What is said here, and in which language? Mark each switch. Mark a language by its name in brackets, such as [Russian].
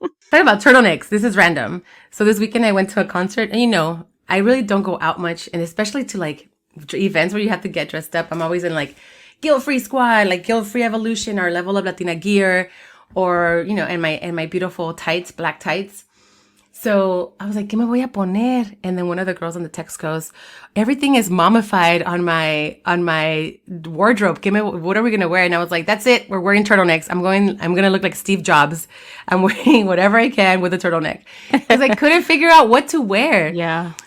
[English] Talking about turtlenecks, this is random. So this weekend I went to a concert, and you know, I really don't go out much, and especially to like events where you have to get dressed up. I'm always in like guilt-free squad, like guilt-free evolution, or Level Up Latina gear, or you know, in my beautiful tights, black tights. [Spanish] So I was like, ¿qué me voy a poner? [English] And then one of the girls on the text goes, everything is mommified on my wardrobe. What are we gonna wear? And I was like, that's it. We're wearing turtlenecks. I'm gonna look like Steve Jobs. I'm wearing whatever I can with a turtleneck because I couldn't figure out what to wear. Yeah.